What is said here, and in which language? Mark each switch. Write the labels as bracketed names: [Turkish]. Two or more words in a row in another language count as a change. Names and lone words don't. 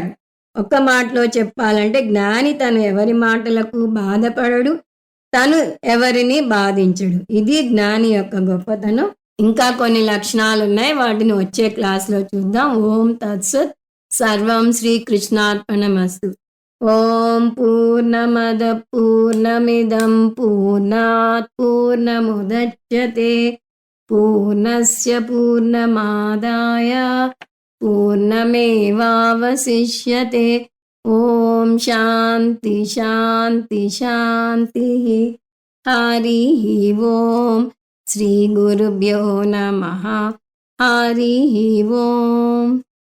[Telugu] ఒక్క మాటలో చెప్పాలంటే జ్ఞాని తను ఎవరి మాటలకు బాధపడడు, తను ఎవరిని బాధించడు. ఇది జ్ఞాని యొక్క గొప్పతనం. ఇంకా కొన్ని లక్షణాలు ఉన్నాయి, వాటిని వచ్చే క్లాస్లో చూద్దాం. [Sanskrit] ఓం తత్సత్. సర్వం శ్రీకృష్ణార్పణమస్తు. ఓం పూర్ణమద పూర్ణమిదం పూర్ణాత్ పూర్ణముదచ్యతే పూర్ణస్య పూర్ణమాదాయ పూర్ణమేవావశిష్యతే. ఓం శాంతి శాంతి శాంతి. హరి ఓం. శ్రీ గురుభ్యో నమః. హరి ఓం.